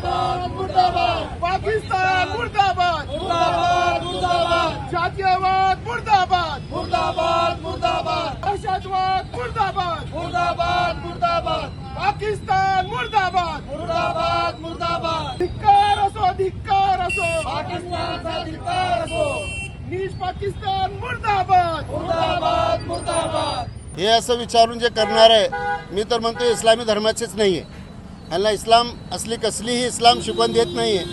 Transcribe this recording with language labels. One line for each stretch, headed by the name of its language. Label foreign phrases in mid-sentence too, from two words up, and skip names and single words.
Marathi: मुर्दाबाद पाकिस्तान मुर्दाबाद मुर्दाबाद मुर्दाबाद जातीयवाद मुर्दाबाद मुर्दाबाद मुर्दाबाद दहशतवाद मुर्दाबाद मुर्दाबाद मुर्दाबाद पाकिस्तान मुर्दाबाद मुर्दाबाद मुर्दाबाद धिक्कार असो पाकिस्तानचा धिक्कार असो नीच पाकिस्तान मुर्दाबाद मुर्दाबाद मुर्दाबाद हे असं विचारून जे करणार आहे मी तर म्हणतो इस्लामी धर्माचेच नाही आहे. ह्यांना इस्लाम असली कसलीही इस्लाम शिकवण देत नाही आहे.